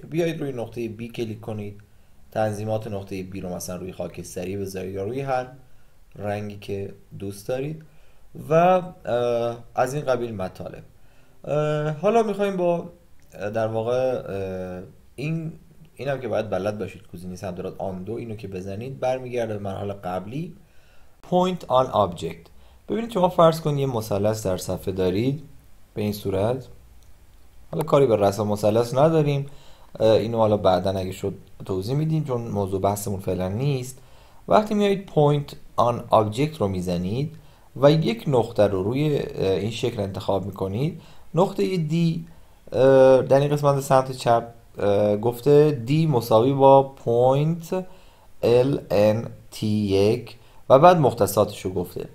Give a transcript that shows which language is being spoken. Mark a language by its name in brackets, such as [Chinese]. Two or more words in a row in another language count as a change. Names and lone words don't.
[Persian] بیایید روی نقطه B کلیک کنید، تنظیمات نقطه B رو مثلا روی خاکستری بذارید یا روی هر رنگی که دوست دارید و از این قبیل مطالب. حالا میخوایم با در واقع اینم که باید بلد باشید گزینه سمت راست آن اینو که بزنید برمیگرده به مرحله قبلی. [English] Point on object. [Persian] ببینید شما فرض کنید یه مثلث در صفحه دارید به این صورت. حالا کاری به رسم مثلث نداریم، اینو حالا بعدا اگه شد توضیح میدیم چون موضوع بحثمون فعلا نیست. وقتی میایید [English] point on object [Persian] رو میزنید و یک نقطه رو روی این شکل انتخاب میکنید، نقطه D در این قسمت سمت چپ گفته D مساوی با point LNT1 و بعد مختصاتش رو گفته.